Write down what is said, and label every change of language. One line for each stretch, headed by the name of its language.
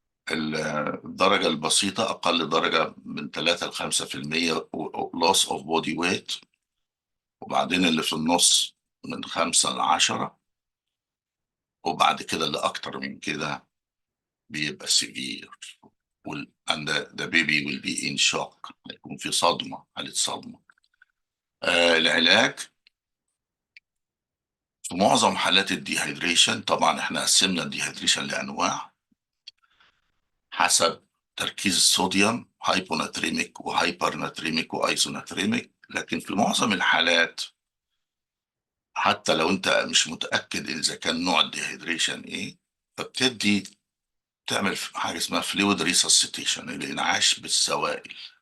Arabic: الدرجة البسيطة أقل درجة من 3 ل 5% loss of body weight، وبعدين اللي في النص من 5 ل 10، وبعد كده اللي أكتر من كده بيبقى severe.
English: and the baby will be in shock،
Arabic: هيكون في صدمة، حالة صدمة. العلاج في معظم حالات الديهيدريشن، طبعا احنا قسمنا الديهيدريشن لأنواع حسب تركيز الصوديوم، هايبوناتريميك وهايبرناتريميك وايزوناتريميك. لكن في معظم الحالات حتى لو انت مش متأكد اذا كان نوع الديهيدريشن ايه، فبتدي تعمل حاجة اسمها فلويد ريسسيتيشن، الانعاش بالسوائل.